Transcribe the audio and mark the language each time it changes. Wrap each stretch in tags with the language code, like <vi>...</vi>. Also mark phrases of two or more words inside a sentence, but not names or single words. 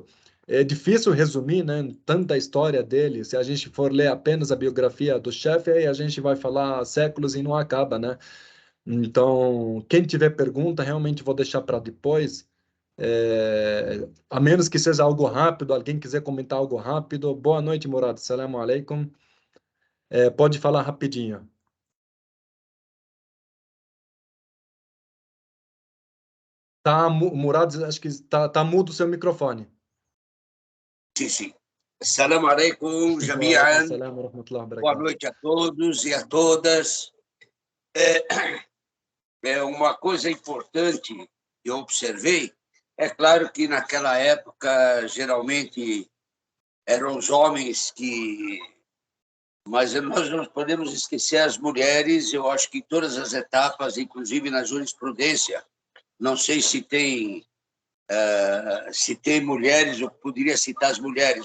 <pt>É difícil resumir, né, tanta história dele. Se a gente for ler apenas a biografia do chefe, aí a gente vai falar séculos e não acaba, né? Então, quem tiver pergunta, realmente vou deixar para depois. A menos que seja algo rápido, alguém quiser comentar algo rápido. Boa noite,</pt> <ar>Murad. السلام عليكم.</ar> <pt>Pode falar rapidinho. Tá, Murad, acho que tá mudo o seu microfone. Sim, sim.</pt> <ar>السلام عليكم, Wa jami'an. عليكم السلام ورحمة الله و</ar> <pt>Boa</pt> <ar>barakatuh.</ar> <pt>noite a todos e a todas. Uma coisa importante que eu observei, é claro que naquela época, geralmente, eram os homens que... Mas nós não podemos esquecer as mulheres, eu acho que em todas as etapas, inclusive na jurisprudência, não sei se tem mulheres, eu poderia citar as mulheres.</pt>